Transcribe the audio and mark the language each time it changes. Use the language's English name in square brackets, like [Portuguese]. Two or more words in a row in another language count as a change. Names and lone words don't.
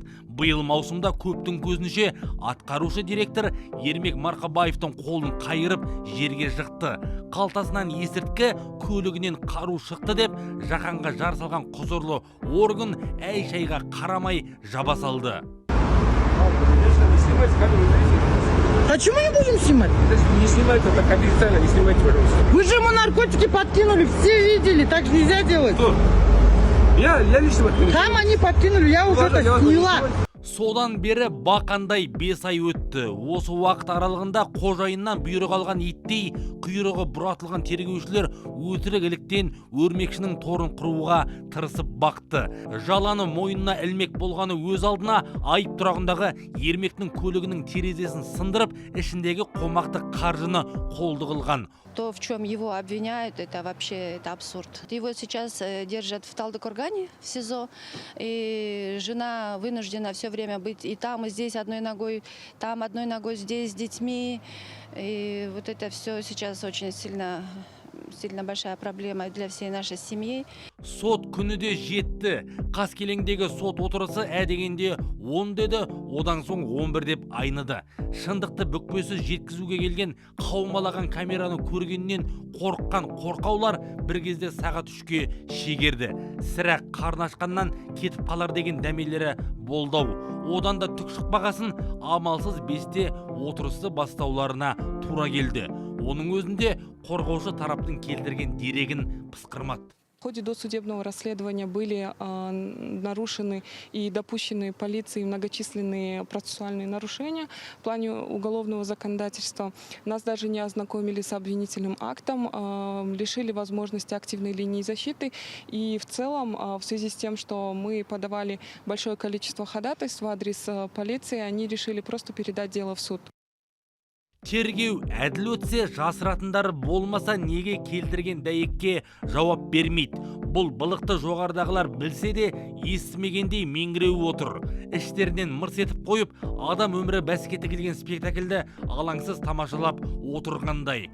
[Kazakh] Биыл маусымда көптің көзінше атқарушы директор Ермек Марқабаевтың қолын қайырып жерге жықты. Қалтасынан есірткі, көлігінен қару шықты деп жаһанға жар салған құзырлы орган әй-шайға қарамай жаба салды. [Russian] Почему не будем снимать? Не снимайте, так официально не снимайте, пожалуйста. Вы же ему наркотики подкинули, все видели, так же нельзя делать. Кто? Я лично подкинул. Там они подкинули, я уже это сняла. [Kazakh] Содан бері бақандай 5 ай өтті. Осы уақыт аралығында қожайыннан бұйрық алған иттей құйрығы бұратылған тергеушілер өтірік-іліктен өрмекшінің торын құруға тырысып бақты. Жаланы мойнына ілмек болғаны өз алдына айып тұрағындағы Ермектің көлігінің терезесін сындырып, ішіндегі қомақты қаржыны қолды қылған. [Russian] То, в чем его обвиняют, это вообще абсурд. Его сейчас держат в Талдыкургане, в СИЗО, и жена вынуждена все время быть и там, и здесь одной ногой, там одной ногой, здесь с детьми. И вот это все сейчас очень сильно большая проблема для всей нашей семьи. [Kazakh] Сот күні де жетті. Қаскелеңдегі сот отырысы әдегенде 10 деді, одан соң 11 деп айныды. Шындықты бүкпесіз жеткізуге келген қаумалаған камераны көргеннен қорыққан қорқаулар бір кезде сағат 3-ке шегерді. Сірә қарны ашқаннан кетіп қалар деген дәмелері болдау. Одан да түк шықпағасын амалсыз 5-те отырысы бастауларына тура келді. Оның өзінде қорғаушы тараптың келтірген дерегін пысқырмады. [Russian] В ходе досудебного расследования были нарушены и допущены полицией многочисленные процессуальные нарушения в плане уголовного законодательства. Нас даже не ознакомили с обвинительным актом, лишили возможности активной линии защиты. И в целом, в связи с тем, что мы подавали большое количество ходатайств в адрес полиции, они решили просто передать дело в суд. [Kazakh] Тергеу әділ өтсе, жасыратындары болмаса неге келтірген дәйекке жауап бермейді. Бұл былықты жоғардағылар білсе де естімегендей меңіреу отыр. Іштерінен мырс етіп қойып, адам өмірі бәске тігілген спектакльді алаңсыз тамашалап отырғандай.